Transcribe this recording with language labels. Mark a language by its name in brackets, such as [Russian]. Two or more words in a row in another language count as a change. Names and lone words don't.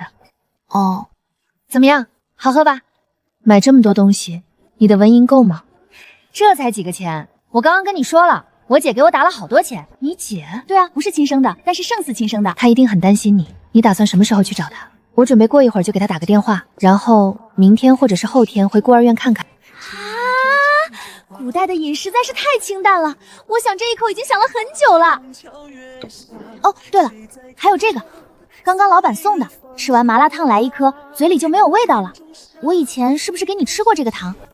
[Chinese] 哦，怎麼樣？好喝吧？買這麼多東西，你的文銀夠嗎？這才幾個錢，我剛剛跟你說了，我姐給我打了好多錢。你姐？對啊，不是親生的，但是勝似親生的。她一定很擔心你，你打算什麼時候去找她？我準備過一會兒就給她打個電話，然後明天或者是後天回孤兒院看看。古代的飲實在是太清淡了，我想這一口已經想了很久了。哦，對了，還有這個，剛剛老闆送的，吃完麻辣燙來一顆，嘴裡就沒有味道了。我以前是不是給你吃過這個糖？